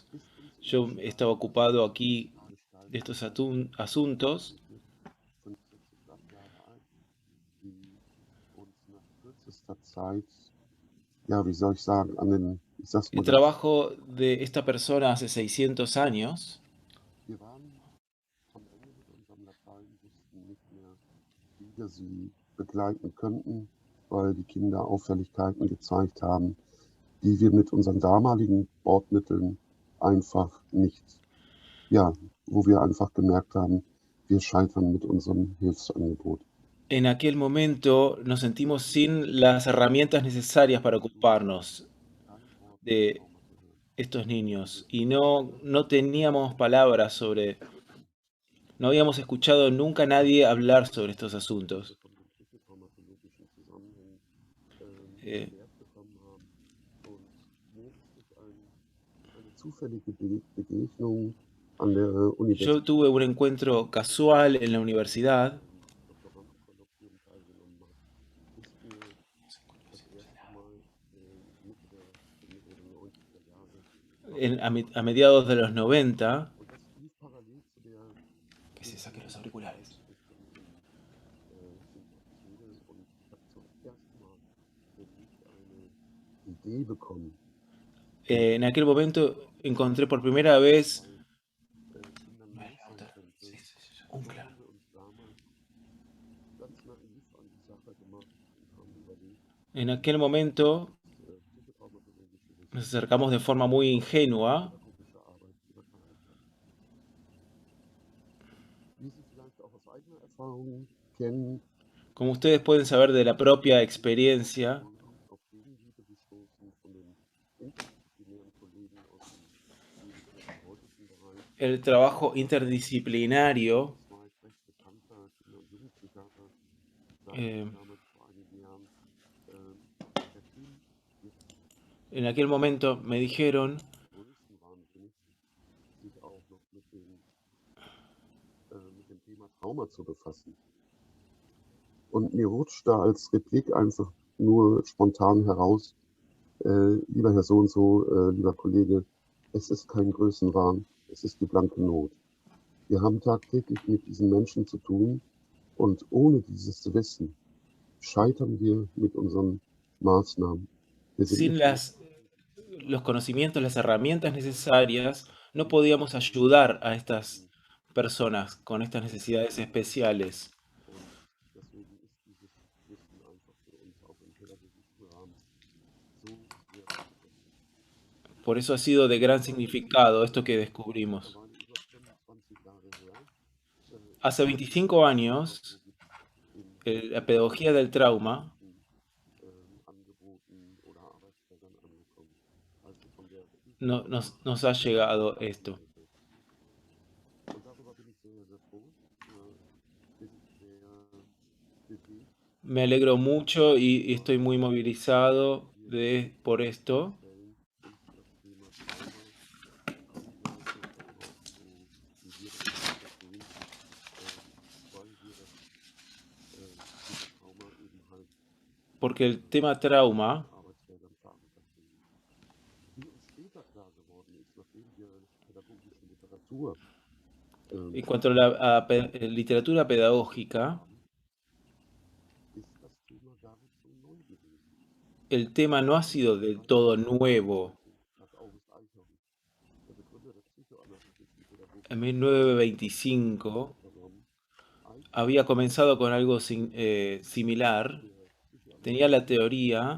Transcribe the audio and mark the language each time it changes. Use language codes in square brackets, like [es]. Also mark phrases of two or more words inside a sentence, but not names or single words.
[es] Yo estaba ocupado aquí de estos asuntos. El trabajo de esta persona hace 600 años [de] die wir mit unseren damaligen Bordmitteln einfach nicht, ja, wo wir einfach gemerkt haben, wir scheitern mit unserem Hilfsangebot. [es] en aquel momento nos sentimos sin las herramientas necesarias para ocuparnos de estos niños y no teníamos palabras sobre, no habíamos escuchado nunca a nadie hablar sobre estos asuntos. Eh, [de] Zufällige Begegnung an der [es] yo [de] Universität. [es] tuve un encuentro casual en la universidad a mediados de los 90. Que se saque los auriculares. [de] Idee bekommen. [es] En aquel momento encontré por primera vez. No es lauter. Sí, sí, sí, unclar. En aquel momento nos acercamos de forma muy ingenua. [de] Wie Sie vielleicht auch aus eigener Erfahrung kennen, [es] Como ustedes pueden saber de la propia experiencia, [de] auf Gegenliebe gestoßen von den interdisziplinären Kollegen aus dem physiotherapeutischen Bereich. [es] el trabajo interdisciplinario, [de] Das war ich recht bekannter Kinder- und Jugendpsychiater. Sagte eh, mir damals vor einigen Jahren, Herr Kühn, wir [es] en aquel momento me dijeron, [de] größenwahnsinnig, sich auch noch mit dem Thema Trauma zu befassen. Und mir rutscht da als Replik einfach nur spontan heraus, Lieber Herr so und so, lieber Kollege, es ist kein Größenwahn, es ist die blanke Not. Wir haben tagtäglich mit diesen Menschen zu tun und ohne dieses Wissen scheitern wir mit unseren Maßnahmen. Wir sind [es] Sin [de] nicht in der Lage, [es] los conocimientos, las herramientas necesarias, no podíamos ayudar a estas personas con estas necesidades especiales. [de] und deswegen ist dieses Wissen einfach für uns auch im pädagogischen Rahmen so sehr notwendig. [es] Por eso ha sido de gran significado esto que descubrimos. [de] Mittlerweile über 25 Jahre her, [es] Hace [de] ist die [es] 25 años, [de] Pädagogik in [es] la [de] vielen [es] pedagogía del trauma [de] pädagogischen Angeboten oder Arbeitsfeldern angekommen. Also von der [es] nos ha llegado esto. [de] Seite. Und darüber bin ich sehr, sehr froh. Bin sehr bewegt, [es] Me alegro mucho y [de] aber [es] estoy muy movilizado [de] wir in [es] por esto, [de] Fällen uns das Thema Trauma anschauen und auch so, wie wir das jetzt verstehen, weil wir dieses Trauma eben halt [es] porque el [de] in [es] tema trauma, [de] Arbeitsfeldern verankert finden. Wie uns später klar geworden ist, nachdem wir pädagogische Literatur [es] en cuanto a la literatura pedagógica, [de] haben, ist das Thema gar nicht so neu gewesen. [es] el tema no ha sido del todo nuevo. [de] Hat August Eichhorn, der Begründer der psychoanalytischen Pädagogik, [es] En 1925 [de] übernommen. Eichhorn [es] había comenzado con algo similar. [de] der [es] Tenía la [de] Psychoanalyse [es] teoría,